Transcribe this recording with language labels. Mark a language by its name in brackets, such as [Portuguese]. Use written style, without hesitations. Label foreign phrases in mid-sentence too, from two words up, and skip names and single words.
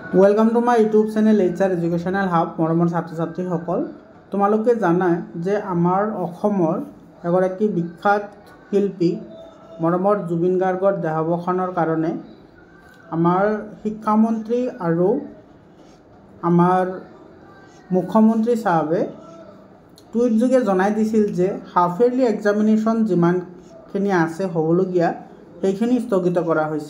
[English] welcome to my YouTube channel [Assamese] HR एजुकेशनल हाब मरমৰ ছাত্ৰ ছাত্ৰীসকল তোমালোকে জানাই যে আমাৰ অসমৰ এগৰাকী বিখ্যাত শিল্পী মৰমৰ জুবিন গাৰ্গৰ দেহাৱসানৰ কাৰণে আমাৰ শিক্ষামন্ত্ৰী আৰু আমাৰ মুখ্যমন্ত্ৰী সাহেবে টুইট যোগে জনাই দিছিল যে [English] half yearly examination [Assamese] যিমানখিনি আছে হ'বলগীয়া সেইখিনি স্থগিত কৰা হৈছে।